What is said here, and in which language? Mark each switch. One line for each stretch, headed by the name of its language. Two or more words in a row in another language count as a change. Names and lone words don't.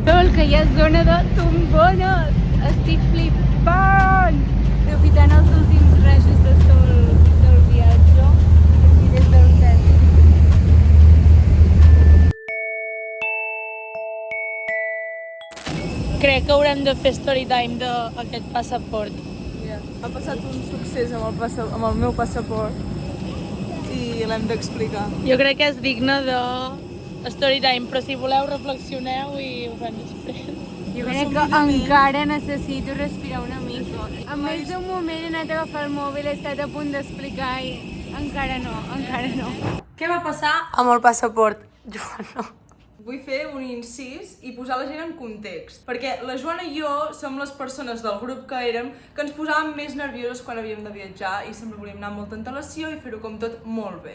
Catalan: Tot que hi ha zona de tombones. Estic flipant! Aprofitant els últims rajos de sol del viatge aquí des del centre. Crec que haurem de fer
English: story time
Catalan: d'aquest passaport. Ha passat un succés amb el meu passaport i l'hem d'explicar. Jo crec que és digne de
English: story time,
Catalan: però si voleu reflexioneu i ho fem després. Jo crec que encara necessito respirar una mica. En més d'un moment he anat a agafar el mòbil, he estat a punt d'explicar i encara no. Què va passar amb el passaport, Joana? Vull fer un incís i posar la gent en context, perquè la Joana i jo som les persones del grup que érem que ens posàvem més nervioses quan havíem de viatjar i sempre volíem anar amb molta antelació i fer-ho com tot molt bé.